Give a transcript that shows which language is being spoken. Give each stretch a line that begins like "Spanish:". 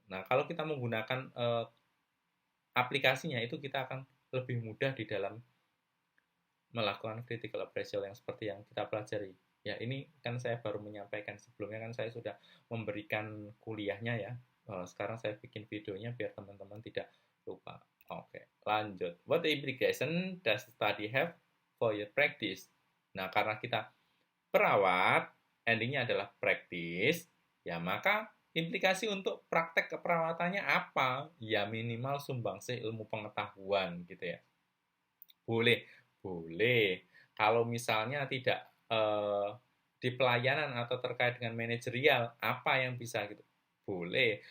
Indonesian: Nah kalau kita menggunakan aplikasinya itu kita akan lebih mudah di dalam melakukan critical appraisal yang seperti yang kita pelajari. Ya, ini kan saya baru menyampaikan, sebelumnya kan saya sudah memberikan kuliahnya ya. Sekarang saya bikin videonya biar teman-teman tidak lupa. Oke, lanjut.
English: What implication does study have for your practice?
Indonesian: Nah, karena kita perawat, endingnya adalah practice, ya maka implikasi untuk praktek keperawatannya apa? Ya minimal sumbangsih ilmu pengetahuan gitu ya. Boleh, boleh. Kalau misalnya tidak di pelayanan atau terkait dengan manajerial, apa yang bisa gitu? Boleh.